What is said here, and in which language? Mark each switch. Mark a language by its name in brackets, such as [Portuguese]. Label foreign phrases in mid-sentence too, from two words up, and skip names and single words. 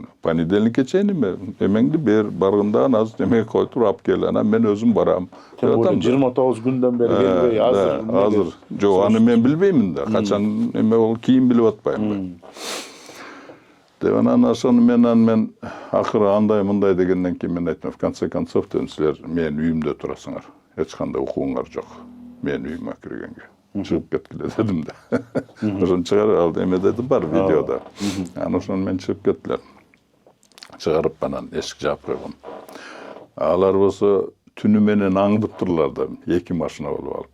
[Kyrgyz] Понедельникке чейин эмеңди бер, барганда аз эмеге коюп туруп алып кел, анан мен өзүм барам. [Russian] Тем более [Kyrgyz] 29 күндөн бери келбей, азыр. Жок, аны мен билбеймин да. Качан эме болуп кийин билип атпайм. Деп анан ошону мен акыры андай мындай дегенден кийин мен айттым, [Russian] в конце концов, [Kyrgyz] силер менин үйүмдө турасыңар. Эч кандай укугуңар жок. Менин үйүмө киргенге. Чыгып кеткиле дедим да. Ошону чыгарып алды, эме деди бар видеода. Анан ошону мен чыгып кеттилер. Чыгарып анан эшик жаап койгом. Алар болсо түнү менен аңдып турлар да, 2 машина болуп алып.